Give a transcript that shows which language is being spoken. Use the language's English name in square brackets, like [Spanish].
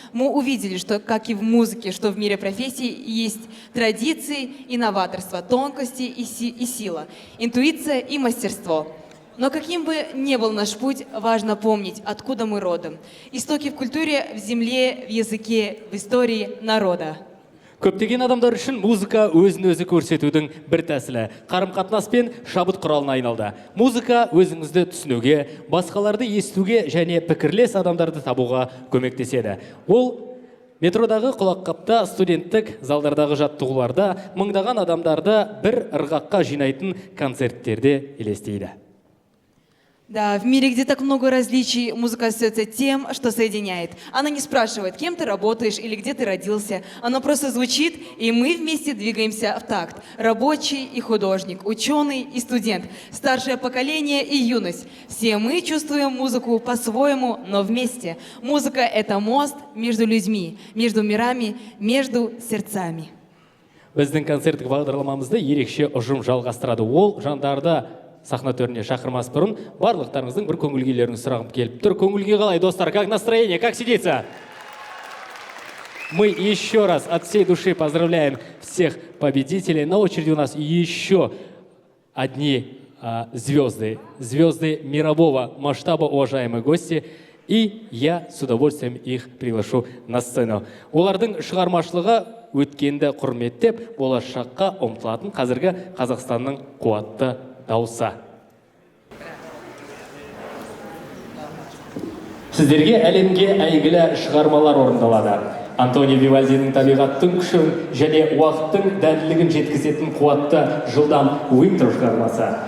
[Russian] Мы увидели, что, как и в музыке, что в мире профессий есть традиции, инноваторство, тонкости и сила, интуиция и мастерство. Но каким бы ни был наш путь, важно помнить, откуда мы родом. Истоки в культуре, в земле, в языке, в истории народа. [Kazakh] Көптеген адамдар үшін музыка өзін-өзі көрсетудің бір тәсілі, қарым-қатынас пен шабыт құралына айналды. Музыка өзіңізді түсінуге, басқаларды естуге және пікірлес адамдарды табуға көмектеседі. Ол метродағы құлаққапта, студенттік залдардағы жаттығуларда мыңдаған адамдарды бір ырғаққа жинайтын концерттерде елестейді. [Russian] Да, в мире, где так много различий, музыка остается тем, что соединяет. Она не спрашивает, кем ты работаешь или где ты родился. Она просто звучит, и мы вместе двигаемся в такт. Рабочий и художник, ученый и студент, старшее поколение и юность. Все мы чувствуем музыку по-своему, но вместе. Музыка — это мост между людьми, между мирами, между сердцами. [Kazakh] Біздің концерттік бағдарламамызды ерекше ұжым жалғастырады. Ол жандарды сахна төріне шақырмас бұрын барлықтарыңыздың бір көңіл күйлерін сұрағым келіп тұр. Көңіл күй қалай, достар? [Russian] Как настроение? Как сидится? Мы еще раз от всей души поздравляем всех победителей. На очереди у нас еще одни звезды мирового масштаба, уважаемые гости. И я с удовольствием их приглашу на сцену. [Kazakh] Олардың шығармашылығы өткенді құрметтеп, болашаққа ұмтылатын қазіргі Қазақстанның қуатты дауысы. Сіздерге әлемге әйгілі шығармалар орындалады. Антонио Вивальдидің табиғаттың күшін және уақыттың дәлдігін жеткізетін қуатты жылдам Уинтер шығармасы.